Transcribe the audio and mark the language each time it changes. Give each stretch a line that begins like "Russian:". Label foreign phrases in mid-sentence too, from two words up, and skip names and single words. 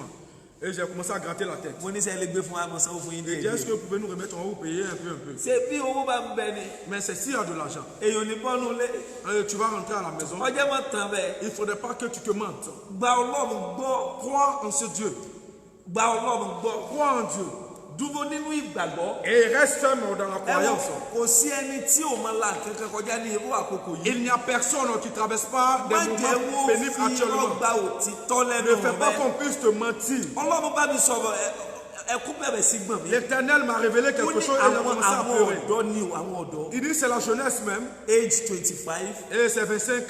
French: Et j'ai commencé à gratter la tête. Et dit, est-ce que vous pouvez nous remettre, on va vous payer un peu. Mais c'est s'il y a de l'argent. Tu vas rentrer à la maison. Il ne faudrait pas que tu te mentes. Crois en ce Dieu. Crois en Dieu.
Yoruba: dúró nínú ìgbàgbọ́.
French: Et reste ferme dans la croyance.
Yoruba: Kò sí ẹni tí ò máa la kankan kọjá ní irú àkókò yìí.
French: Il n'y a personne qui ne traverse pas des moments pénibles actuellement. Ne fais pas qu'on puisse te mentir. L'Éternel m'a révélé quelque chose et il a commencé à pleurer. Il dit c'est la jeunesse même. Age 25. Et c'est 25 ans.